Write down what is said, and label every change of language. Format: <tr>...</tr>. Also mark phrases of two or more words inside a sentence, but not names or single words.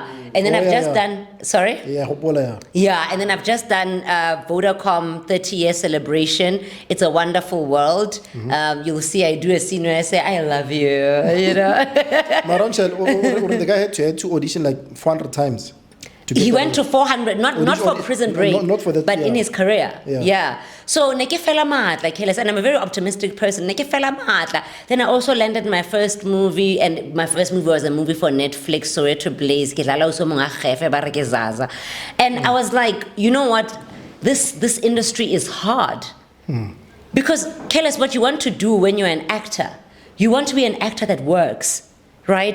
<en>And then I've just done, sorry? Yeah, and then I've just done Vodacom 30-year celebration. It's a wonderful world. You'll see I do a scene where I say, I love you, you know. The guy had to audition like 400 times. He went to 400, not for Prison Break, not for that, but in his career. Yeah.</en> <st>So, neke fela matla,</st> <en>Careless, and I'm a very optimistic person.</en> <st>Neke fela matla.</st> <en>Then I also landed my first movie, and my first movie was a movie for Netflix, Soweto Blaze. And I was like, you know what? This industry is hard. Because, Careless, what you want to do when you're an actor, you want to be an actor that works, right?</en>